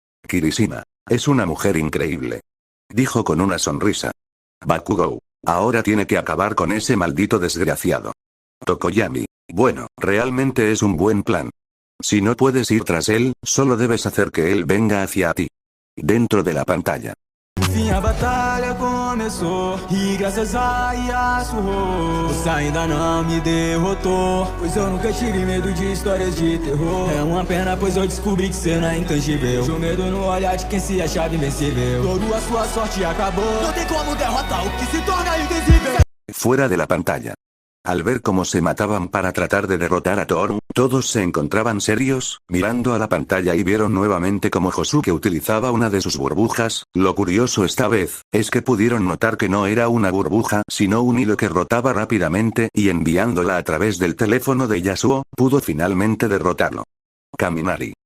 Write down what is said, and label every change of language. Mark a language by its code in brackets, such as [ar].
[es] Kirishima. Es una mujer increíble. Dijo con una sonrisa. Bakugou. Ahora tiene que acabar con ese maldito desgraciado. Tokoyami. Bueno, realmente es un buen plan. Si no puedes ir tras él, solo debes hacer que él venga hacia ti. Dentro de la pantalla. [pt] Enfim a batalha começou e graças a Yasuo você ainda não me derrotou, pois eu nunca tive medo de histórias de terror. É uma pena pois eu descobri que cê não é intangível. Seu medo no olhar de quem se achava invencível. Toda a sua sorte acabou. Não tem como derrotar o que se torna invisível. [es] Fuera de la pantalla. Al ver cómo se mataban para tratar de derrotar a Toru, todos se encontraban serios, mirando a la pantalla y vieron nuevamente cómo Josuke utilizaba una de sus burbujas. Lo curioso esta vez, es que pudieron notar que no era una burbuja, sino un hilo que rotaba rápidamente, y enviándola a través del teléfono de Yasuo, pudo finalmente derrotarlo. Kaminari.